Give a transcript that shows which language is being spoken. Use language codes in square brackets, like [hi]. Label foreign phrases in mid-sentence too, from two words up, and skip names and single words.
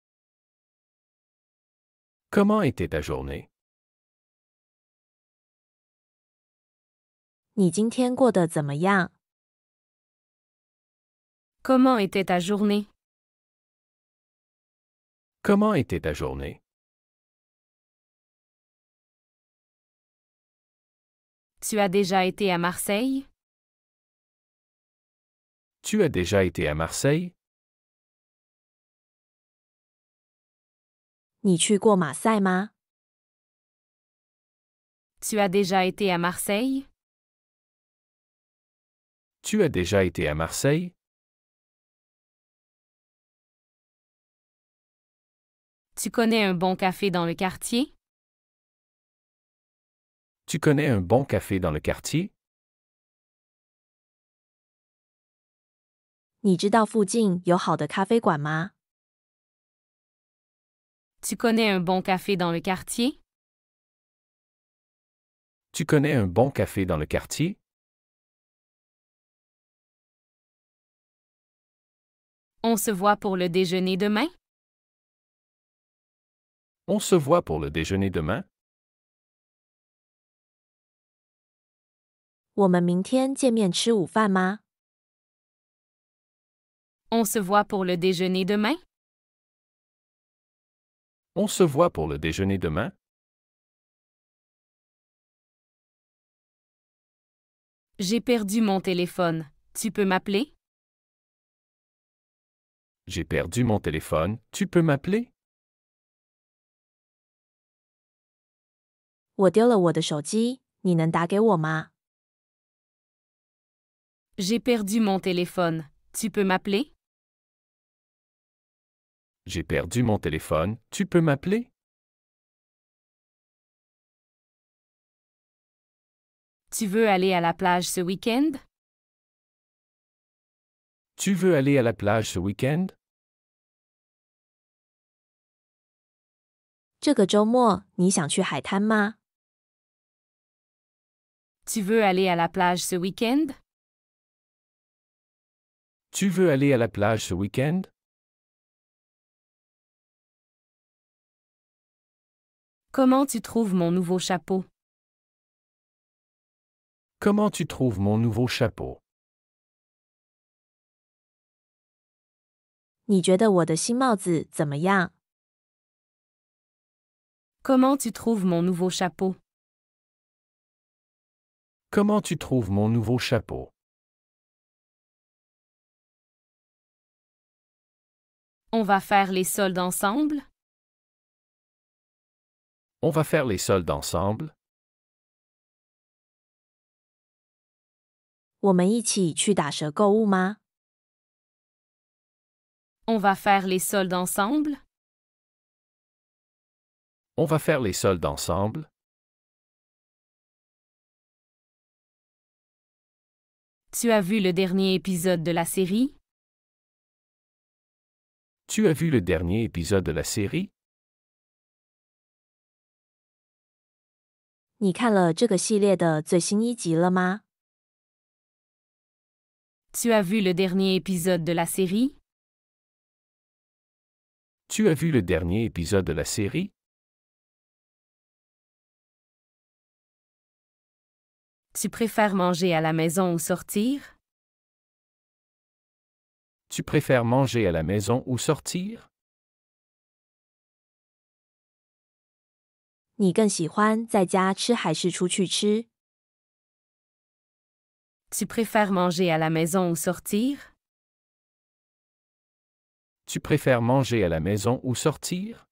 [fr] Comment était ta journée? [zh] 你今天过得怎么样？ [fr] Comment était ta journée? Comment était ta journée? Tu as déjà été à Marseille? Tu as déjà été à Marseille? [zh] 你去过马赛吗？ [fr] Tu as déjà été à Marseille? Tu as déjà été à Marseille? Tu connais un bon café dans le quartier? Tu connais un bon café dans le quartier? [zh] 你知道附近有好的咖啡馆吗？ [fr] Tu connais un bon café dans le quartier? Tu connais un bon café dans le quartier? On se voit pour le déjeuner demain? On se voit pour le déjeuner demain? [zh] 我们明天见面吃午饭吗？ [fr] On se voit pour le déjeuner demain? On se voit pour le déjeuner demain? J'ai perdu mon téléphone. Tu peux m'appeler? J'ai perdu mon téléphone, tu peux m'appeler? [zh] 我丢了我的手机，你能打给我吗？ [fr] J'ai perdu mon téléphone. Tu peux m'appeler? J'ai perdu mon téléphone, tu peux m'appeler? Tu veux aller à la plage ce week-end? Tu veux aller à la plage ce week-end? [zh] 这个周末你想去海滩吗？ [fr] Tu veux aller à la plage ce week-end? Tu veux aller à la plage ce week-end? Comment tu trouves mon nouveau chapeau? Comment tu trouves mon nouveau chapeau? [zh] 你觉得我的新帽子怎么样？ [fr] Comment tu trouves mon nouveau chapeau? Comment tu trouves mon nouveau chapeau? On va faire les soldes ensemble? On va faire les soldes ensemble? [zh] 我们一起去打折购物吗？ [fr] On va faire les soldes ensemble? On va faire les soldes ensemble? Tu as vu le dernier épisode de la série? Tu as vu le dernier épisode de la série? [zh] 你看了这个系列的最新一集了吗？ [fr] Tu as vu le dernier épisode de la série? Tu as vu le dernier épisode de la série? Tu préfères manger à la maison ou sortir? Tu préfères manger à la maison ou sortir? [zh] 你更喜欢在家吃还是出去吃？ [fr] Tu préfères manger à la maison ou sortir? Tu préfères manger à la maison ou sortir?